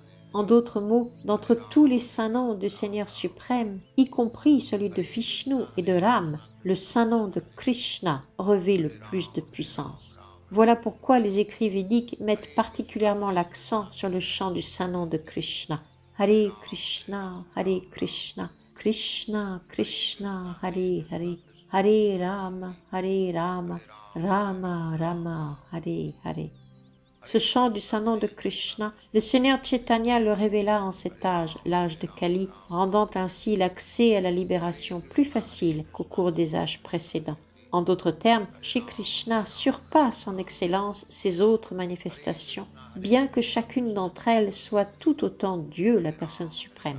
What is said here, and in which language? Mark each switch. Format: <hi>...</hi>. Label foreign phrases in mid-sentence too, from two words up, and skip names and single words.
<fr>En d'autres mots, d'entre tous les saints noms du Seigneur suprême, y compris celui de Vishnu et de Ram, le saint nom de Krishna revêt le plus de puissance. Voilà pourquoi les écrits védiques mettent particulièrement l'accent sur le chant du saint nom de Krishna.</fr> <sa>Hare Krishna, Krishna Krishna, Hare Hare, Hare Rama, Rama Rama, Hare Hare.</sa> <fr>Ce chant du saint nom de Krishna, le Seigneur Chaitanya le révéla en cet âge, l'âge de Kali, rendant ainsi l'accès à la libération plus facile qu'au cours des âges précédents. En d'autres termes, Shri Krishna surpasse en excellence ses autres manifestations, bien que chacune d'entre elles soit tout autant Dieu, la personne suprême.</fr>